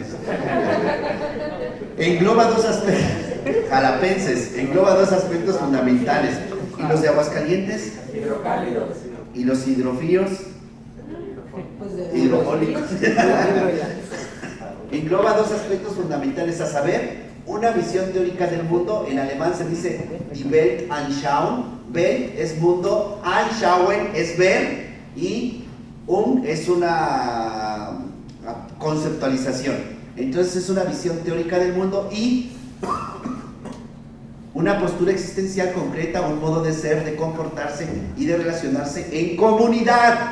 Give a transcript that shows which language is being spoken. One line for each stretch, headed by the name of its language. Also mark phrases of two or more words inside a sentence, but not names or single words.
Spanish: Engloba dos aspectos, jalapenses, engloba dos aspectos fundamentales. ¿Y los de Aguascalientes? Hidrocálidos. ¿Y los hidrofríos? Pues Hidrofólicos. Engloba dos aspectos fundamentales, a saber, una visión teórica del mundo. En alemán se dice
German: die Weltanschauung.
Spanish: Welt es mundo, anschauen es ver, y es una conceptualización. Entonces es una visión teórica del mundo y una postura existencial concreta, un modo de ser, de comportarse y de relacionarse en comunidad.